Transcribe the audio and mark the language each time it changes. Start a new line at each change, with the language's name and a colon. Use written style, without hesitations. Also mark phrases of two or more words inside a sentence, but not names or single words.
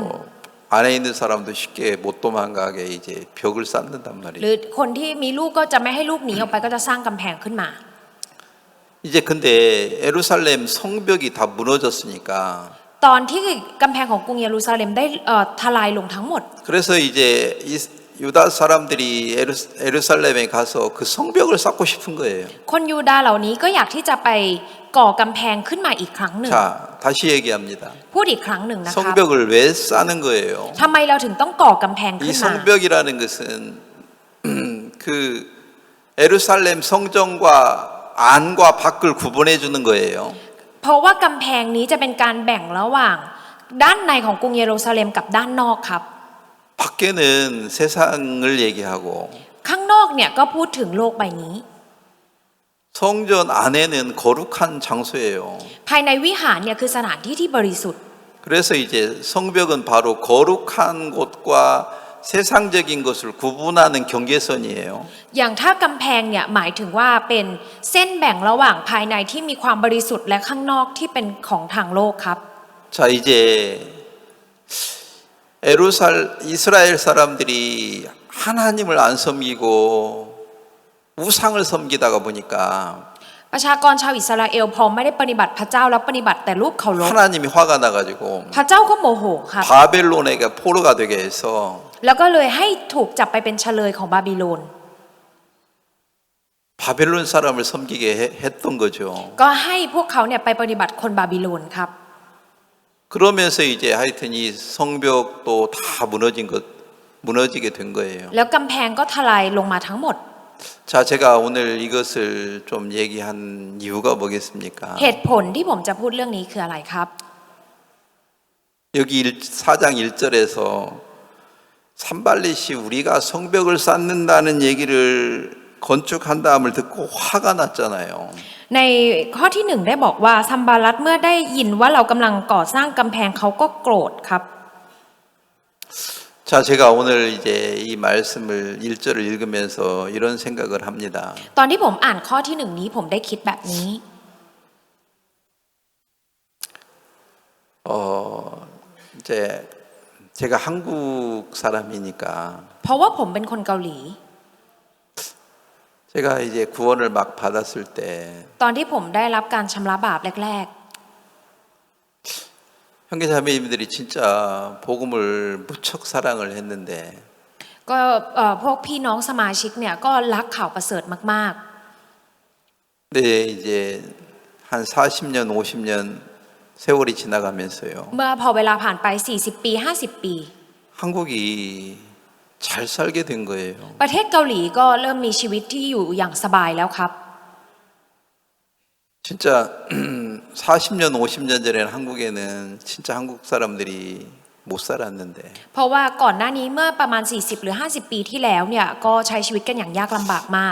Korean: 안에 있는 사람도 쉽게 못 도망가게 이제 벽을 쌓는단
Thai: ห
Korean: 말이죠.
Thai: รือคนที่มีลูกก็จะไม่ให้ลูกหนีออกไปก็จะสร้างกำแพงขึ้นมา
Korean: 이제 근데 예루살렘 성벽이 다 무너졌으니까
Thai: ตอนที่กำแพงของกรุงเยรูซาเล็มได้ทลายลงทั้งหมด
Korean: 그래서 이제 유다 사람들이 예루살렘에 가서 그 성벽을 쌓고 싶은 거예요.
Thai: คนยูดาห์เหล่านี้ก็อยากที่จะไปก่อกำแพงขึ้นมาอีกครั้งหนึ่ง
Korean: 자, 다시 얘기합니다.
Thai: พูดอีกครั้งหนึ่งนะครับ
Korean: 성벽을 왜 쌓는 거예요?
Thai: ทำไมเราถึงต้องก่อกำแพง
Korean: 이
Thai: ขึ้นมา
Korean: 성벽이라는 것은 그 예루살렘 성전과 안과 밖을 구분해 주는 거예요.
Thai: เพราะว่ากำแพงนี้จะเป็นการแบ่งระหว่างด้านในของกรุงเยรูซาเล็มกับด้านนอกครับ
Korean: 밖에는 세상을 얘기하고
Thai: ข้างนอกเนี่ยก็พูดถึงโลกใบนี้
Korean: 성전 안에는 거룩한 장소예요.
Thai: ภายในวิหารเนี่ยคือสถานที่ที่บริสุทธิ์
Korean: 그래서 이제 성벽은 바로 거룩한 곳과 세상적인 것을 구분하는 경계선이에요.
Thai: อย่างถ้ากำแพงเนี่ยหมายถึงว่าเป็นเส้นแบ่งระหว่างภายในที่มีความบริสุทธิ์และข้างนอกที่เป็นของทางโลกครับ
Korean: 자, 이제 이스라엘 사람들이 하나님을 안 섬기고 우상을 섬기다가 보니까
Thai: ประชากรชาวอิสราเอลพอไม่ได้ปฏิบัติพระเจ้าแล้วปฏิบัติแต่รูปเคารพ
Korean: 하나님이 화가 나가지고
Thai: พระเจ้าก็โมโหครับ
Korean: 바벨론에게 포로가 되게 해서
Thai: แล้วก็เลยให้ถูกจับไปเป็นเฉลยของบาบิโลน
Korean: 바벨론 사람을 섬기게 했던 거죠.
Thai: ก็ให้พวกเขาเนี่ยไปปฏิบัติคนบาบิโลนครับ
Korean: 그러면서 이제 하여튼 이 성벽도 다 무너지게 된 거예요.
Thai: แล้วกำแพงก็ทลายลงมาทั้งหมด
Korean: 자, 제가 오늘 이것을 좀 얘기한 이유가 뭐겠습니까?
Thai: เหตุผลที่ผมจะพูดเรื่องนี้คืออะไรครับ
Korean: 여기 4장 1절에서 산발릿이 우리가 성벽을 쌓는다는 얘기를 건축한다함을 듣고 화가 났잖아요.
Thai: ในข้อที่หนึ่งได้บอกว่าซัมบาลัตเมื่อได้ยินว่าเรากำลังก่อสร้างกำแพงเขาก็โกรธครับ
Korean: 자, 제가 오늘 이제 이 말씀을 1절을 읽으면서 이런 생각을 합니다.
Thai: ตอนที่ผมอ่านข้อที่หนึ่งนี้ผมได้คิดแบบนี้
Korean: 이제 제가 한국 사람이니까
Thai: เพราะว่าผมเป็นคนเกาหลี
Korean: 제가 이제 구원을 막 받았을 때
Thai: ตอนที่ผมได้รับการชำระบาปแรก
Korean: 형제자매님들이 진짜 복음을 무척 사랑을 했는데
Thai: ๆ ก็พวกพี่น้องสมาชิกเนี่ยก็รักข่าวประเสริฐมาก
Korean: 근데 이제 한 40년, 50년 세월이 지나가면서요.
Thai: ๆ เมื่อพอเวลาผ่านไป40ปี50ปี
Korean: 한국이 잘 살게 된 거예요.
Thai: ประเทศเกาหลีก็เริ่มมีชีวิตที่อยู่อย่างสบายแล้วครับ
Korean: 진짜 40년, 50년 전에는 한국에는 진짜 한국 사람들이 못 살았는데
Thai: เพราะว่าก่อนหน้านี้เมื่อประมาณ40หรือ50ปีที่แล้วเนี่ยก็ใช้ชีวิตกันอย่างยากลำบากมาก